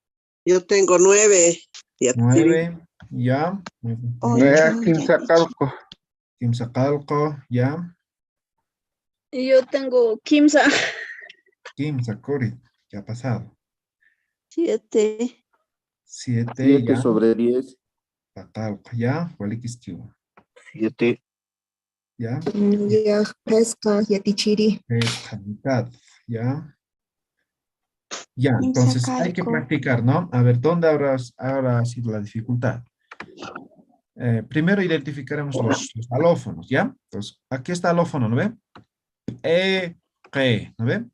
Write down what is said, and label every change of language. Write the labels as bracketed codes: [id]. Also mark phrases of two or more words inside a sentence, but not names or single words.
[es] Yo tengo 9. Yatichiri. 9. Ya. Muy bien. Ocho, Quimsacalco. Quimsacalco. Ya. Yo tengo Kimsa. Quimsacori. ¿Qué ha pasado? 7. 7. 7 Ya. sobre 10. [ay] Sacalco. [es] Ya. [ay] Walikistiwa. [es] 7. Ya. Ya, pesca, Yatichiri. Es mitad. Ya. Ya, entonces hay que practicar, ¿no? A ver, ¿dónde ahora ha sido la dificultad? Primero identificaremos los alófonos, ¿ya? Entonces, aquí está alófono, ¿no ve? Que, ¿no ve?